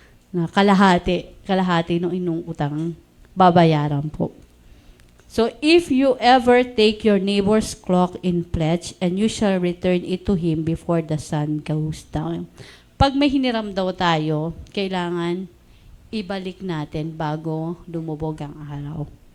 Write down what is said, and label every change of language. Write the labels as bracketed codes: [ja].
[tl] Na kalahati ng inong utang babayaran po. [en] So if you ever take your neighbor's cloak in pledge, and you shall return it to him before the sun goes down. [tl] Pag may hiniram daw tayo, kailangan ibalik natin bago lumubog ang araw.